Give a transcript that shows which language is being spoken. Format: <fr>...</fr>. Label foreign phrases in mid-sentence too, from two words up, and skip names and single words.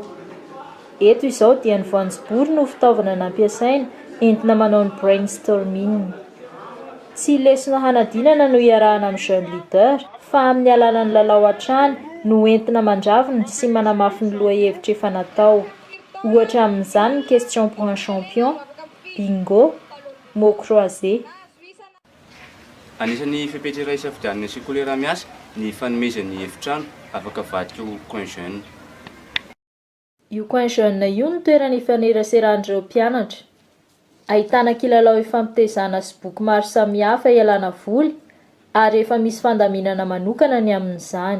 <mg>Eto izao dia ny voanjobory no fitaovana nampiasaina entina manao ny brainstorming. Tsy lesona hanadinana no iarahana amin'ny Jeune Leader, fa amin'ny alalan'ny lalao an-trano no entina mandravona sy manamafy ny lohahevitra efa natao. Ohatra amin'izany ny</mg> <fr>question pour un champion,</fr> <mg>bingo,</mg> <fr>mot croisé.</fr> <mg>Anisan'ny fepetra iray safidian'ny sekoly miasa ny fanomezan'ny efitrano afaka vadika ho</mg> <fr>coin jeune.</fr> <mg>io koa ny jeune io ny toerana ifaneraseran'ireo mpianatra. Ahitana kilalao ifampitezana sy boky maro samihafa ialana voly ary efa misy fandaminana manokana ny amin'izany.</mg>